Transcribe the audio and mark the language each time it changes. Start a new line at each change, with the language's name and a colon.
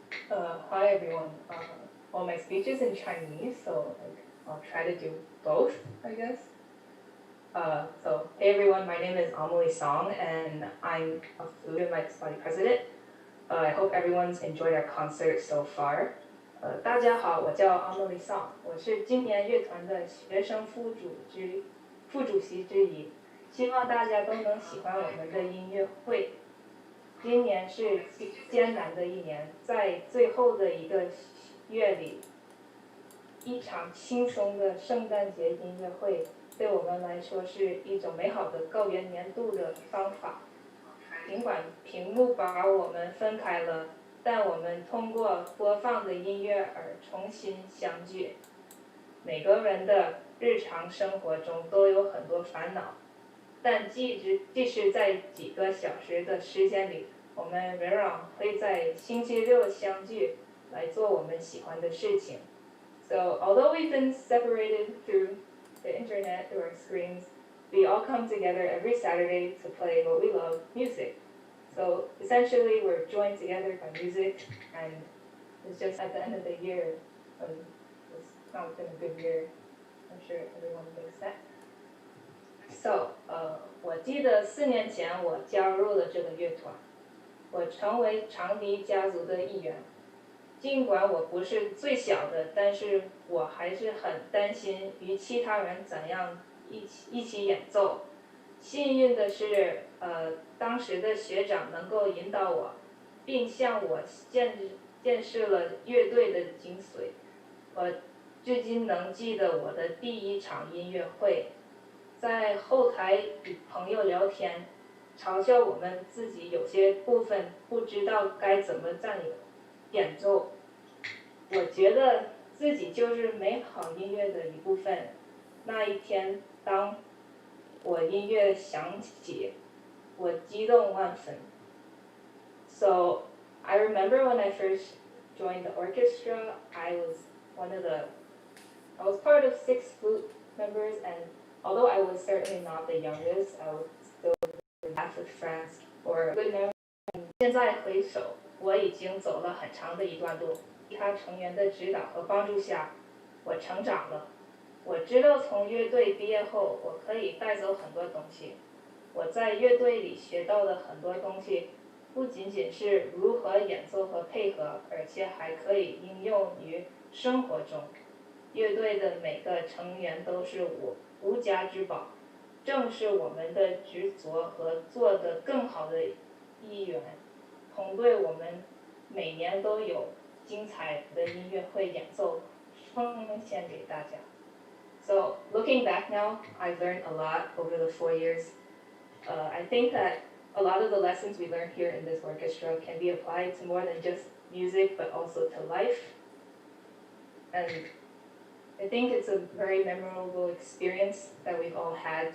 English: Hi everyone. Well, my speech is in Chinese, so I'll try to do both, I guess. So, hey everyone, my name is Emily Song, and I'm a student vice president. I hope everyone's enjoyed our concert so far.
Chinese: 大家好，我叫 Emily Song， 我是今年乐团的学生副主席之一。希望大家都能喜欢我们的音乐会。今年是艰难的一年，在最后的一个月里，一场轻松的圣诞节音乐会对我们来说是一种美好的告别年度的方法。尽管屏幕把我们分开了，但我们通过播放的音乐而重新相聚。每个人的日常生活中都有很多烦恼，但即使在几个小时的时间里，我们仍然会在星期六相聚，来做我们喜欢的事情。
English: So although we've been separated through the internet, through our screens, we all come together every Saturday to play what we love, music. So essentially we're joined together by music, and it's just at the end of the year, it's not been a good year. I'm sure everyone thinks that.
Chinese: So, 我记得4年前我加入了这个乐团，我成为长笛家族的一员。尽管我不是最小的，但是我还是很担心与其他人怎样一起演奏。幸运的是，当时的学长能够引导我，并向我见识了乐队的精髓。我至今能记得我的第一场音乐会，在后台与朋友聊天，嘲笑我们自己有些部分不知道该怎么演奏。我觉得自己就是美好音乐的一部分。那一天，当我音乐响起，我激动万分。
English: So I remember when I first joined the orchestra, I was part of 6th flute members, and although I was certainly not the youngest, I would still laugh with friends or good memories.
Chinese: 现在回首，我已经走了很长的一段路，其他成员的指导和帮助下，我成长了。我知道从乐队毕业后，我可以带走很多东西。我在乐队里学到的很多东西，不仅仅是如何演奏和配合，而且还可以应用于生活中。乐队的每个成员都是我无价之宝，正是我们的执着和做得更好的一员。同队我们每年都有精彩的音乐会演奏，奉献给大家。
English: So looking back now, I've learned a lot over the 4 years. I think that a lot of the lessons we learned here in this orchestra can be applied to more than just music, but also to life. And I think it's a very memorable experience that we've all had.